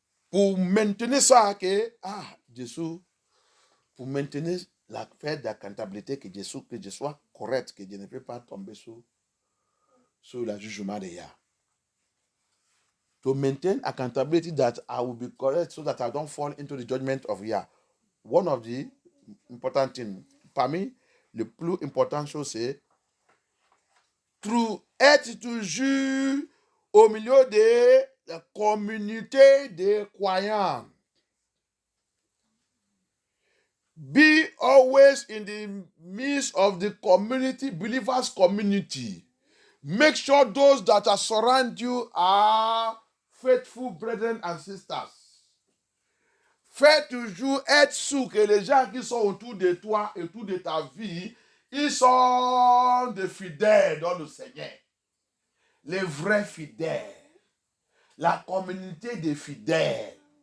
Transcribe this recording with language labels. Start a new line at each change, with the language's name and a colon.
French: Pour maintenir ça que, Jésus, pour maintenir l'affaire d'accountabilité que je sois correct, que je ne peux pas tomber sur le jugement de Yah.
English: To maintain accountability that I will be correct so that I don't fall into the judgment of Yah. One of the important things,
French: parmi le plus important chose, c'est être toujours au milieu de la communauté des croyants.
English: Be always in the midst of the community, believers' community. Make sure those that are surround you are faithful brethren and sisters.
French: Fais toujours être sûr que les gens qui sont autour de toi et autour de ta vie, ils sont des fidèles dans le Seigneur. Les vrais fidèles. La communauté des fidèles.